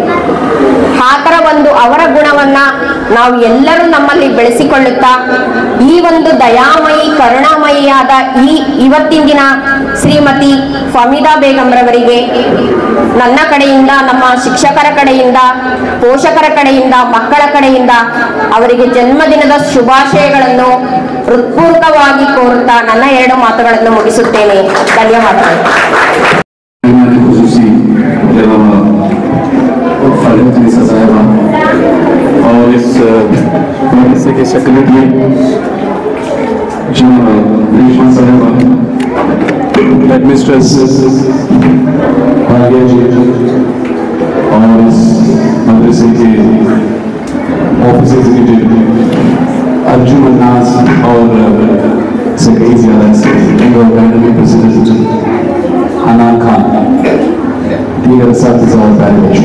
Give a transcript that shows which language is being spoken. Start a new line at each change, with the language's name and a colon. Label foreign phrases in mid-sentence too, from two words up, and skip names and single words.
Kannada: ಆ ತರ ಒಂದು ಅವರ ಗುಣವನ್ನ ನಾವು ಎಲ್ಲರೂ ನಮ್ಮಲ್ಲಿ ಬೆಳೆಸಿಕೊಳ್ಳುತ್ತಾ ಈ ಒಂದು ದಯಾಮಯಿ ಕರುಣಾಮಯಿಯಾದ ಇವತ್ತಿನ ದಿನ ಶ್ರೀಮತಿ ಫಮೀದಾ ಬೇಗಂ ರವರಿಗೆ ನನ್ನ ಕಡೆಯಿಂದ, ನಮ್ಮ ಶಿಕ್ಷಕರ ಕಡೆಯಿಂದ, ಪೋಷಕರ ಕಡೆಯಿಂದ, ಮಕ್ಕಳ ಕಡೆಯಿಂದ ಅವರಿಗೆ ಜನ್ಮದಿನದ ಶುಭಾಶಯಗಳನ್ನು ಹೃತ್ಪೂರ್ವಕವಾಗಿ ಕೋರುತ್ತಾ ನನ್ನ 2 ಮಾತುಗಳನ್ನು ಮುಗಿಸುತ್ತೇನೆ. ಧನ್ಯವಾದಗಳು.
Hindi: और इस मदरसे के सेक्रेटरी रेशमा साहिबा, हेडमिस्ट्रेस भाग्या जी और इस मदरसे के
English: office executive
Hindi: अर्जुन अन्नास और से कई ज्यादा
English: academic president
Hindi: अनान खान, दीगर साथी और पैरामेडिक।